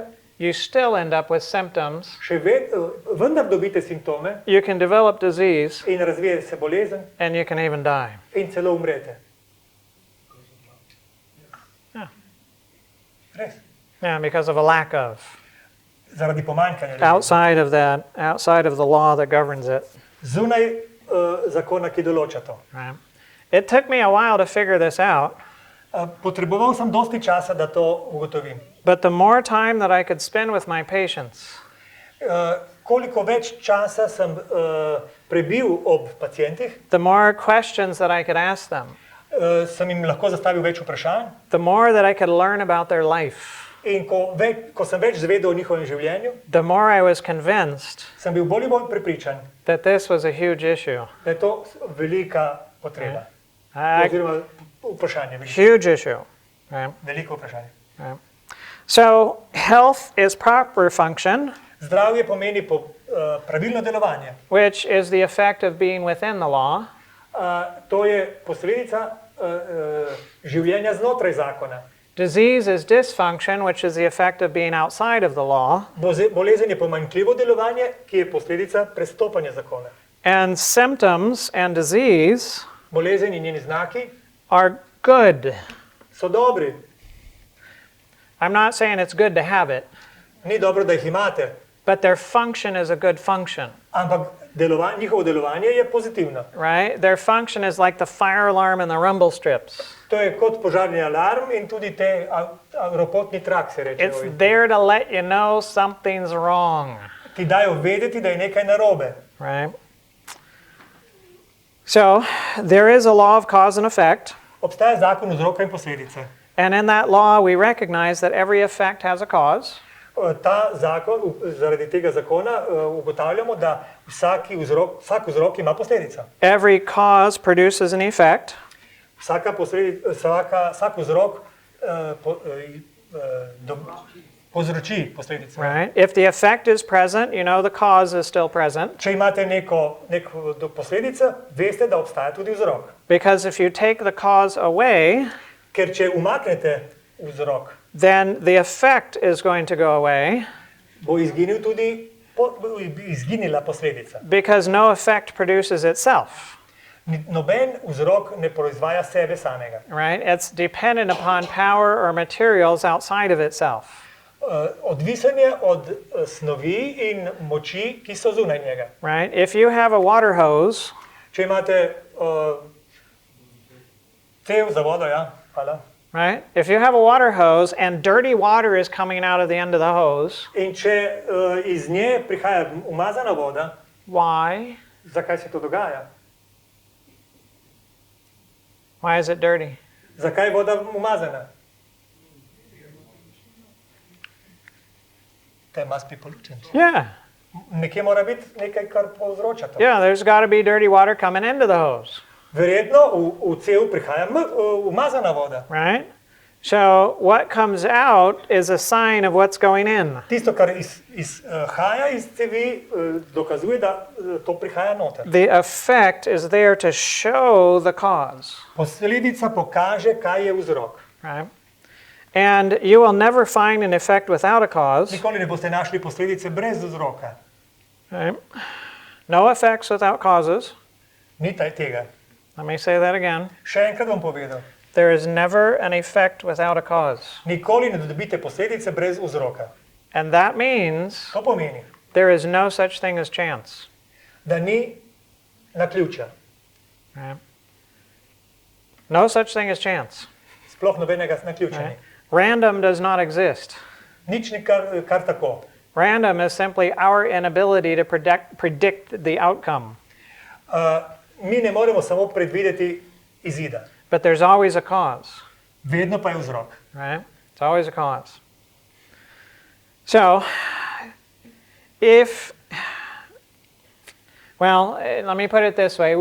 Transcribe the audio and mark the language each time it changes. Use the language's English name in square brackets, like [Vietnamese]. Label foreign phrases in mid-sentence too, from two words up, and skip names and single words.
[English] you still end up with symptoms. [Slovenian] vendar dobite simptome [English] You can develop disease, [Slovenian] in razvije se bolezen [English] and you can even die. [Slovenian] in celo umrete. Ja. Res. [English] Yeah, because of a lack of. [Slovenian] Zaradi pomanjkanja ljubezni. [English] Outside of the law that governs it. [Slovenian] Zunaj zakona, ki določa to. [English] Right? It took me a while to figure this out, [Slovenian] Potreboval sem dosti časa, da to ugotovim. [English] but the more time that I could spend with my patients, [Slovenian] Koliko več časa sem prebil ob pacientih, [English] the more questions that I could ask them, [Slovenian] sem jim lahko zastavil več vprašanj [English] the more that I could learn about their life, [Slovenian] in ko sem več zvedel o njihovem življenju, [English] the more I was convinced [Slovenian] sem bil bolj in bolj prepričan, [English] that this was a huge issue. [Slovenian] da je to velika potreba. Oziroma vprašanje, [English] Huge issue. Right? [Slovenian] veliko vprašanje. [English] So, health is proper function, [Slovenian] Zdravje pomeni pravilno delovanje. [English] which is the effect of being within the law, [Slovenian] To je posledica življenja znotraj zakona. [English] disease is dysfunction, which is the effect of being outside of the law, [Slovenian] Bolezen je pomanjkljivo delovanje, ki je posledica prestopanja zakona. [English] and symptoms and disease [Slovenian] Bolezen in njeni znaki [English] are good. [Slovenian] so dobri. [English] I'm not saying it's good to have it, [Slovenian] Ni dobro, da jih imate, [English] but their function is a good function, [Slovenian] ampak njihovo delovanje je pozitivno. [English] right? Their function is like the fire alarm and the rumble strips. [Slovenian] To je kot požarni alarm in tudi te ropotni trak, se reče. [English] It's there to let you know something's wrong, [Slovenian] Ti dajo vedeti, da je nekaj narobe. [English] right? So, there is a law of cause and effect, [Slovenian] Obstaja zakon vzroka in posledice. [English] and in that law we recognize that every effect has a cause, [Slovenian] Ta zakon, zaradi tega zakona ugotavljamo, da vsak vzrok ima posledico. [English] every cause produces an effect, [Slovenian] Vsak vzrok povzroči posledice. [English] right? If the effect is present, you know the cause is still present, [Slovenian] Če imate neko posledico, veste, da obstaja tudi vzrok. [English] because if you take the cause away, [Slovenian] Ker če umaknete vzrok, [English] then the effect is going to go away, [Slovenian] bo izginila posledica. [English] because no effect produces itself, [Slovenian] Noben vzrok ne proizvaja sebe samega. [English] right? It's dependent upon power or materials outside of itself, [Slovenian] Odvisen je od snovi in moči, ki so zunaj njega. [English] right? If you have a water hose, [Slovenian] Če imate cev za vodo, ja, hvala. [English] right? If you have a water hose and dirty water is coming out of the end of the hose, [Slovenian] In če iz nje prihaja umazana voda, [English] why? [Slovenian] zakaj se to dogaja? [English] Why is it dirty? [Slovenian] Zakaj je voda umazana? [English] There must be pollutant. Yeah. [Slovenian] Nekje mora biti nekaj, kar povzroča to. [English] Yeah, there's got to be dirty water coming into the hose, [Slovenian] Verjetno v cev prihaja umazana voda. [English] right? So what comes out is a sign of what's going in. [Slovenian] Tisto, kar izhaja iz cevi, dokazuje, da to prihaja noter. [English] The effect is there to show the cause. [Slovenian] Posledica pokaže, kaj je vzrok. [English] Right? And you will never find an effect without a cause. [Slovenian] Nikoli ne boste našli posledice brez vzroka. [English] Right? No effects without causes. [Slovenian] Ni tega. [English] Let me say that again. [Slovenian] Še enkrat bom povedal. [English] There is never an effect without a cause. [Slovenian] Nikoli ne dobite posledice brez vzroka. [English] And that means [Slovenian] To pomeni, [English] there is no such thing as chance. [Slovenian] da ni naključja. [English] Right? No such thing as chance. [Slovenian] Sploh nobenega naključja ni. [English] Right? Random does not exist. [Slovenian] Nič ni kar tako. [English] Random is simply our inability to predict the outcome. [Slovenian] Mi ne moremo samo predvideti izida. [English] But there's always a cause. [Slovenian] Vedno pa je vzrok. [English] Right? It's always a cause. So, let me put it this way.